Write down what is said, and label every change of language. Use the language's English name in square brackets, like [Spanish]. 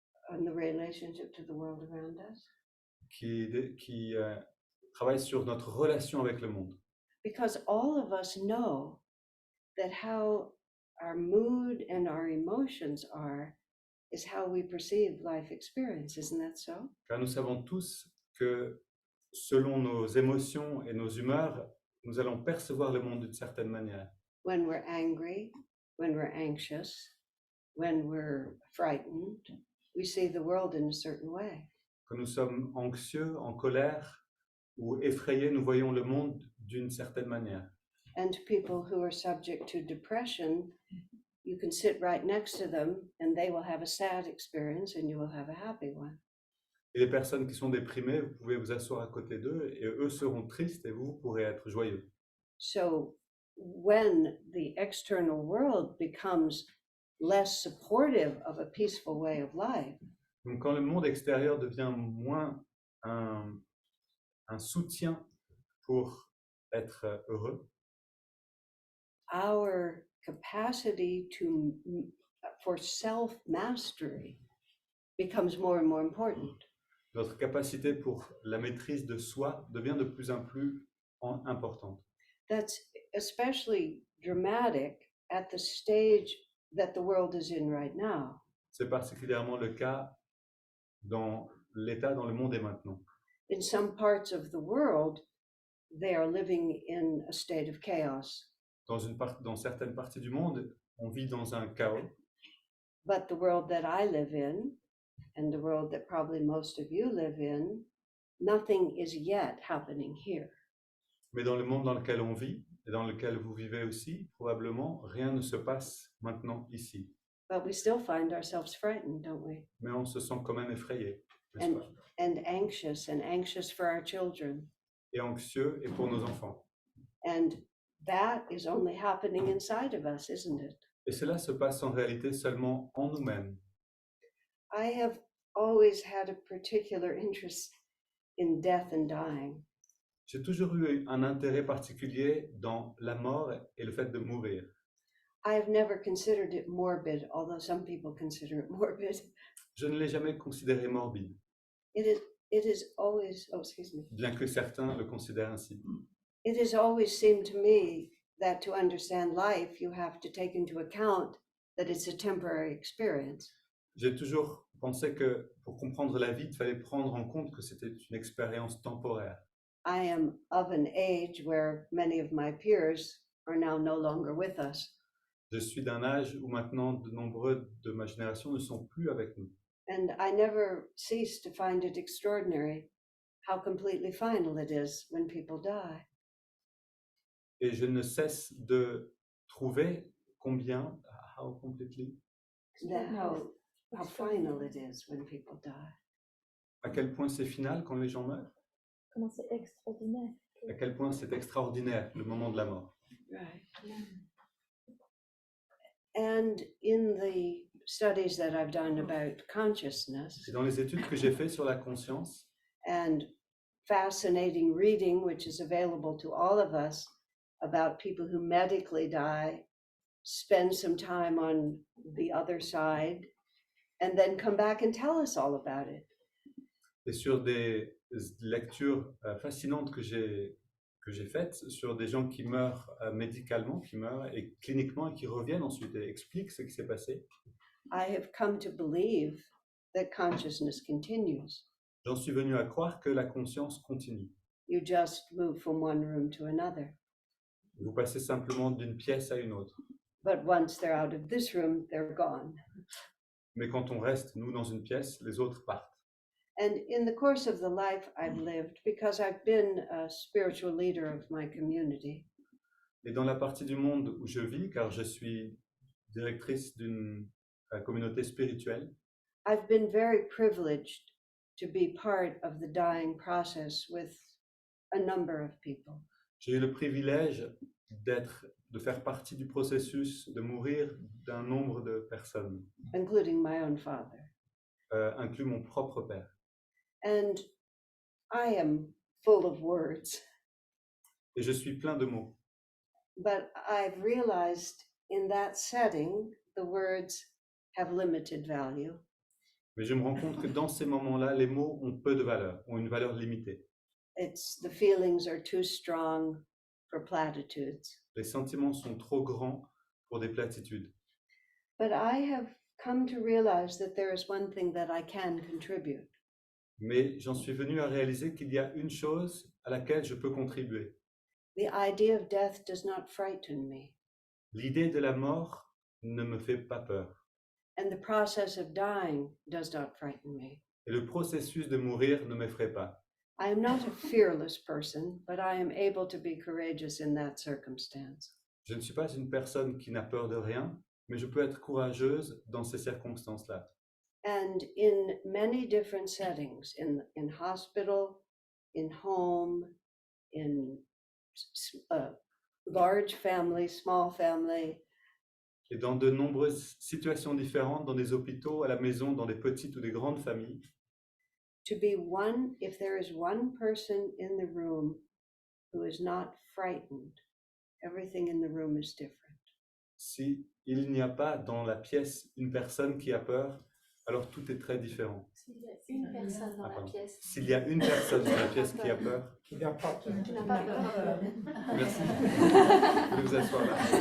[English] And the relationship to the world around us. [French] qui travaille sur notre relation avec le monde. [English] Because all of us know that how our mood and our emotions are is how we perceive life experience, isn't that so? [French] Car nous savons tous que selon nos émotions et nos humeurs, nous allons percevoir le monde d'une certaine manière. [English] When we're angry, when we're anxious, when we're frightened, we see the world in a certain way. [French] Quand nous sommes anxieux, en colère ou effrayés, nous voyons le monde d'une certaine manière. [English] And people who are subject to depression, you can sit right next to them and they will have a sad experience and you will have a happy one. [French] Et les personnes qui sont déprimées, vous pouvez vous asseoir à côté d'eux et eux seront tristes et vous pourrez être joyeux. [English] So when the external world becomes less supportive of a peaceful way of life, [French] Donc quand le monde extérieur devient moins un soutien pour être heureux, [English] our capacity for self-mastery becomes more and more important. [French] notre capacité pour la maîtrise de soi devient de plus en plus importante. [English] That's especially dramatic at the stage that the world is in right now. [French] C'est particulièrement le cas dans l'état dans le monde et maintenant. [English] In some parts of the world, they are living in a state of chaos. [French] Dans certaines parties du monde, on vit dans un chaos. [English] But the world that I live in, and the world that probably most of you live in, nothing is yet happening here. [French] Mais dans le monde dans lequel on vit, et dans lequel vous vivez aussi, probablement, rien ne se passe maintenant ici. [English] But we still find ourselves frightened, don't we? [French] Mais on se sent quand même effrayé, n'est-ce pas? [English] And anxious for our children. [French] Et anxieux, et pour nos enfants. [English] And that is only happening inside of us, isn't it? [French] Et cela se passe en réalité seulement en nous-mêmes. [English] I have always had a particular interest in death and dying. [French] J'ai toujours eu un intérêt particulier dans la mort et le fait de mourir. [English] I have never considered it morbid, although some people consider it morbid. [French] Je ne l'ai jamais considéré morbide, [English] It is always, oh, excuse me. [French] bien que certains le considèrent ainsi. [English] It has always seemed to me that to understand life, you have to take into account that it's a temporary experience. [French] J'ai toujours pensé que pour comprendre la vie, il fallait prendre en compte que c'était une expérience temporaire. [English] I am of an age where many of my peers are now no longer with us. [French] Je suis d'un âge où maintenant de nombreux de ma génération ne sont plus avec nous. [English] And I never cease to find it extraordinary how completely final it is when people die. [French] Et je ne cesse de trouver combien, [English] how completely, How final it is when people die. [French] à quel point c'est final quand les gens meurent, Comment c'est extraordinaire. à quel point c'est extraordinaire le moment de la mort. [English] Right. And in the studies that I've done about consciousness [French] Et dans les études que j'ai faites sur la conscience, [English] and fascinating reading, which is available to all of us, about people who medically die, spend some time on the other side, and then come back and tell us all about it. [French] et sur des lectures fascinantes que j'ai faites sur des gens qui meurent médicalement, qui meurent et cliniquement et qui reviennent ensuite et expliquent ce qui s'est passé. [English] I have come to believe that consciousness continues. [French] J'en suis venu à croire que la conscience continue. [English] You just move from one room to another. [French] Vous passez simplement d'une pièce à une autre. [English] But once they're out of this room, they're gone. [French] Mais quand on reste, nous, dans une pièce, les autres partent. [English] And in the course of the life I've lived, because I've been a spiritual leader of my community, [French] Et dans la partie du monde où je vis, car je suis directrice d'une communauté spirituelle, [English] I've been very privileged to be part of the dying process with a number of people. [French] j'ai eu le privilège de faire partie du processus de mourir d'un nombre de personnes, [English] Including my own father. [French] inclus mon propre père. [English] And I am full of words, [French] Et je suis plein de mots. [English] but I've realized in that setting, the words have limited value. [French] Mais je me rends compte que dans ces moments-là, les mots ont peu de valeur, ont une valeur limitée. [English] The feelings are too strong for platitudes. [French] Les sentiments sont trop grands pour des platitudes. [English] But I have come to realize that there is one thing that I can contribute. [French] Mais j'en suis venu à réaliser qu'il y a une chose à laquelle je peux contribuer. [English] The idea of death does not frighten me, [French] L'idée de la mort ne me fait pas peur. [English] and the process of dying does not frighten me. [French] Et le processus de mourir ne m'effraie pas. [English] I am not a fearless person, but I am able to be courageous in that circumstance. [French] Je ne suis pas une personne qui n'a peur de rien, mais je peux être courageuse dans ces circonstances-là. [English] And in many different settings, in hospital, in home, in large family, small family, [French] Et dans de nombreuses situations différentes, dans des hôpitaux, à la maison, dans des petites ou des grandes familles, [English] to be one, if there is one person in the room who is not frightened, everything in the room is different. [French] si il n'y a pas dans la pièce une personne qui a peur, alors tout est très différent. S'il y a une personne dans la pièce. S'il y a une personne dans la pièce qui a peur, Tu n'as pas peur. merci. Vous pouvez vous asseoir là.